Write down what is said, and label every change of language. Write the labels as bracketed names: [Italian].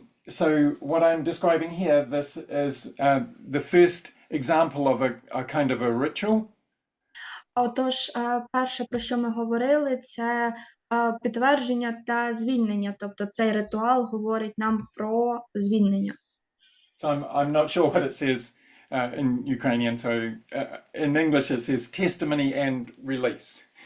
[English] So what I'm describing here, this is the first example of a kind of a ritual. [Ukrainian] Отож, перше, про що ми говорили, це підтвердження та звільнення. Тобто цей ритуал говорить нам про звільнення. [English] So I'm not sure what it says in Ukrainian. So in English it says testimony and release.